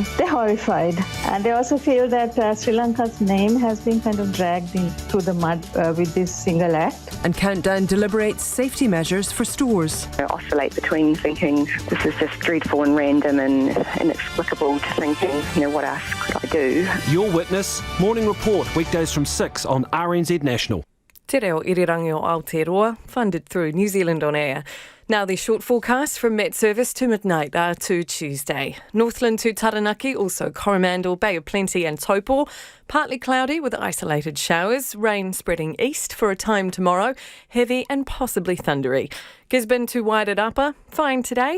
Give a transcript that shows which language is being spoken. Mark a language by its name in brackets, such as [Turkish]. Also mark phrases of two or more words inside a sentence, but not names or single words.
[English] They're horrified, and they also feel that Sri Lanka's name has been kind of dragged through the mud with this single act. And Countdown deliberates safety measures for stores. I oscillate between thinking this is just dreadful and random and inexplicable to thinking, what else could I do? Your Witness, Morning Report, weekdays from 6 on RNZ National. [Māori] Te reo irirangi o Aotearoa, [English] funded through New Zealand On Air. Now the short forecast from Met Service to midnight to Tuesday. Northland to Taranaki, also Coromandel, Bay of Plenty and Taupo. Partly cloudy with isolated showers. Rain spreading east for a time tomorrow. Heavy and possibly thundery. Gisborne to Wairarapa, fine today.